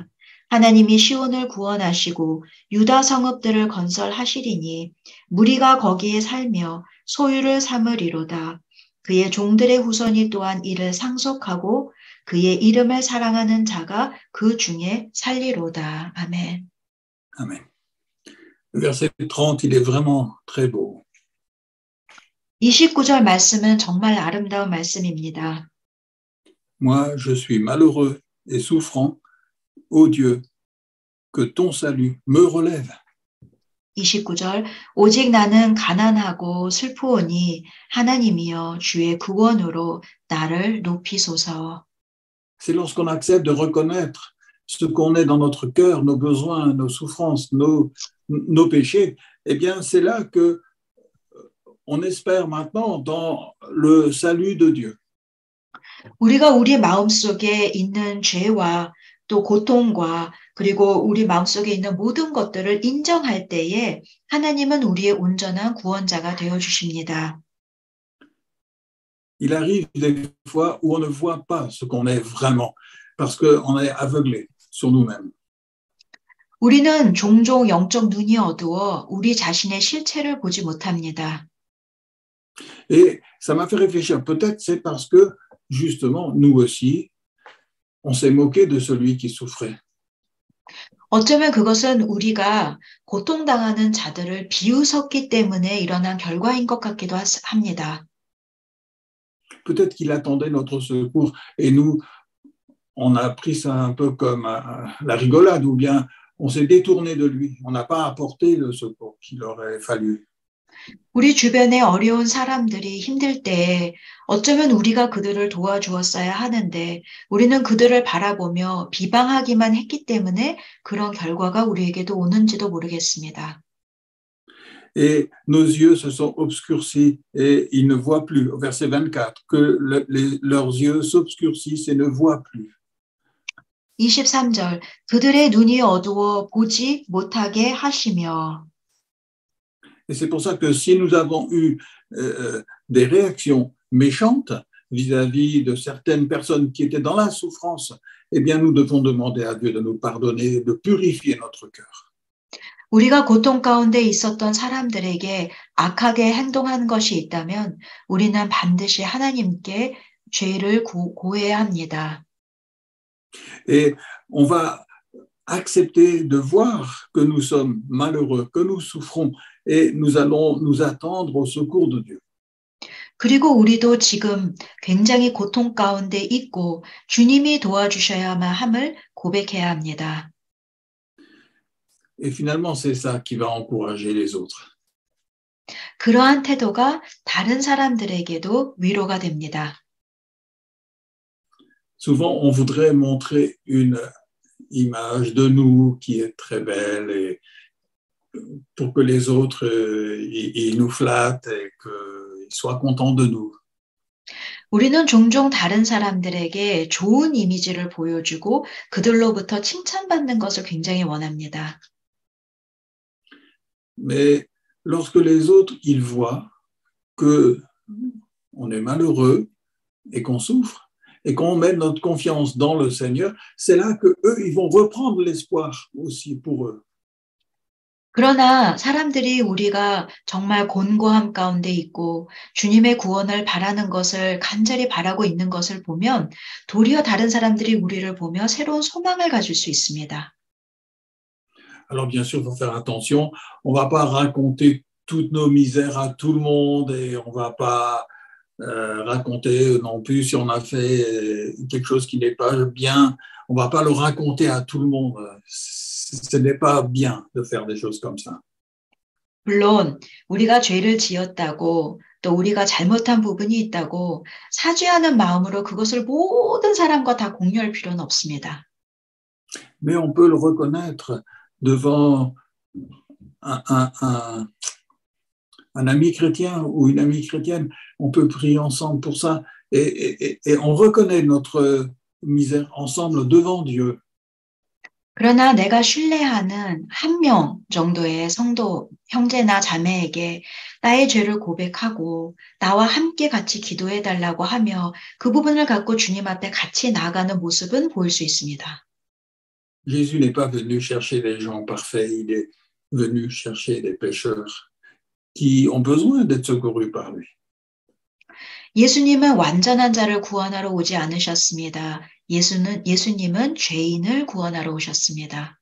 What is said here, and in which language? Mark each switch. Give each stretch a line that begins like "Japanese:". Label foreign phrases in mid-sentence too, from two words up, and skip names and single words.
Korean: 하나님이 시온을 구원하시고 유다 성읍들을 건설하시리니 무리가 거기에 살며 소유를 삼으리로다. 그의 종들의 후손이 또한 이를 상속하고 그의 이름을 사랑하는 자가 그 중에 살리로다. 아멘.
French: Amen. Le verset 30, il est vraiment très beau.
Korean: 29절 말씀은 정말 아름다운 말씀입니다.
French: Moi, je suis malheureux et souffrant. Ô Dieu, que ton salut me relève.
Korean: 29절 오직 나는 가난하고 슬프오니 하나님이여 주의 구원으로 나를 높이소서.
French: C'est lorsqu'on accepte de reconnaître ce qu'on est dans notre cœur, nos besoins, nos souffrances, nos péchés, eh bien, c'est là que on espère maintenant dans le salut de Dieu.
Korean: 우리가 우리 마음속에 있는 죄와 또 고통과 그리고 우리 마음속에 있는 모든 것들을 인정할 때에 하나님은 우리의 온전한 구원자가 되어주십니다.
French: Il arrive des fois où on ne voit pas ce qu'on est vraiment parce qu'on est aveuglé sur nous-mêmes.
Korean: 우리는 종종 영적 눈이 어두워 우리 자신의 실체를 보지 못합니다.
French: Et ça m'a fait réfléchir, peut-être c'est parce que justement, nous aussi, on s'est moqué de celui qui souffrait.
Korean: 어쩌면 그것은 우리가 고통당하는 자들을 비웃었기 때문에 일어난 결과인 것 같기도 합니다.
French: Peut-être qu'il attendait notre secours et nous, on a pris ça un peu comme la rigolade ou bien on s'est détourné de lui. On n'a pas apporté le secours qu'il aurait fallu.
Korean: 우리 주변에 어려운 사람들이 힘들 때 어쩌면 우리가 그들을 도와주었어야 하는데 우리는 그들을 바라보며 비방하기만 했기 때문에 그런 결과가 우리에게도 오는지도 모르겠습니다.
French: Et nos yeux se sont obscurcis et ils ne voient plus. Au verset 24, que leurs yeux s'obscurcissent et ne voient plus.
Korean: 23절, 그들의 눈이 어두워 보지 못하게 하시며.
French: Et c'est pour ça que si nous avons eu des réactions méchantes vis-à-vis de certaines personnes qui étaient dans la souffrance, eh bien nous devons demander à Dieu de nous pardonner, de purifier notre cœur.
Korean: 우리가 고통 가운데 있었던 사람들에게 악하게 행동한 것이 있다면 우리는 반드시 하나님께 죄를 고해야 합니다.
French: Et on va accepter de voir que nous sommes malheureux, que nous souffrons, et nous allons nous attendre au secours de Dieu.
Korean: 그리고 우리도 지금 굉장히 고통 가운데 있고 주님이 도와주셔야만 함을 고백해야 합니다.
French: Et finalement, c'est ça qui va encourager les autres.
Korean: 그러한 태도가 다른 사람들에게도 위로가 됩니다.
French: Souvent, on voudrait montrer une image de nous qui est très belle et pour que les autres ils nous flattent et qu'ils soient contents de nous.
Korean: 우리는 종종 다른 사람들에게 좋은 이미지를 보여주고 그들로부터 칭찬받는 것을 굉장히 원합니다.
French: Mais lorsque les autres ils voient que on est malheureux et qu'on souffre et qu'on met notre confiance dans le Seigneur, c'est là que eux ils vont reprendre l'espoir aussi pour eux.
Korean: 그러나 사람들이 우리가 정말 곤고함 가운데 있고 주님의 구원을 바라는 것을 간절히 바라고 있는 것을 보면 도리어 다른 사람들이 우리를 보며 새로운 소망을 가질 수 있습니다.
French: Alors bien sûr, il faut faire attention, on ne va pas raconter toutes nos misères à tout le monde et on ne va pas raconter non plus si on a fait quelque chose qui n'est pas bien, on ne va pas le raconter à tout le monde. Ce n'est pas bien de faire des choses comme ça.
Korean: 물론 우리가 죄를 지었다고 또 우리가 잘못한 부분이 있다고 사죄하는 마음으로 그것을 모든 사람과 다 공유할 필요는 없습니다.
French: Mais on peut le reconnaître devant un ami chrétien ou une amie chrétienne, on peut prier ensemble pour ça et on reconnaît notre misère ensemble devant Dieu.
Korean: 그러나 내가 신뢰하는 한 명 정도의 성도 형제나 자매에게 나의 죄를 고백하고 나와 함께 같이 기도해달라고 하며 그 부분을 갖고 주님 앞에 같이 나아가는 모습은 보일 수 있습니다.
French: Jésus n'est pas venu chercher des gens parfaits, il est venu chercher des pécheurs qui ont besoin d'être secourus par lui.
Korean: 예수님은 완전한 자를 구원하러 오지 않으셨습니다. 예수님은 죄인을 구원하러 오셨습니다.